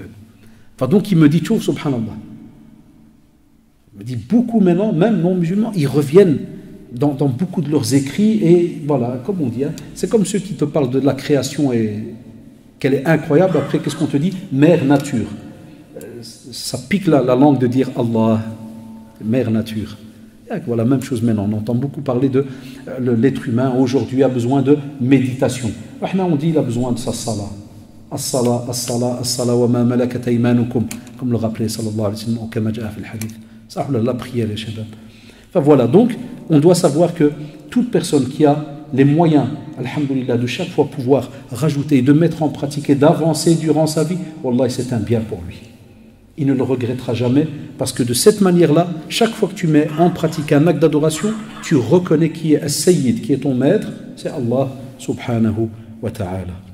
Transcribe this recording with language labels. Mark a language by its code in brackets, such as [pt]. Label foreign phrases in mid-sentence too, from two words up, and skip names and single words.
[fr] Enfin, donc il me dit, tchouf, subhanallah. Il me dit beaucoup maintenant, même non-musulmans, ils reviennent dans beaucoup de leurs écrits et voilà, comme on dit, hein, c'est comme ceux qui te parlent de la création et qu'elle est incroyable. Après, qu'est-ce qu'on te dit? Mère nature. Ça pique la langue de dire Allah, mère nature. Et voilà, même chose maintenant. On entend beaucoup parler de l'être humain aujourd'hui a besoin de méditation. On dit il a besoin de sa salah. [ar] الصلاة الصلاة الصلاة وما ملكت أيمانكم, [fr] comme le rappelait [ar] صلى الله عليه وسلم, [fr] ou [ar] كما جاء في الحديث. [fr] Ça, la prière, les shabab. Enfin voilà, donc on doit savoir que toute personne qui a les moyens, alhamdoulilah, de chaque fois pouvoir rajouter, de mettre en pratique et d'avancer durant sa vie, wallahi, c'est un bien pour lui. Il ne le regrettera jamais parce que de cette manière-là, chaque fois que tu mets en pratique un acte d'adoration, tu reconnais qui est As-Sayyid, qui est ton maître, c'est Allah [ar] سبحانه وتعالى.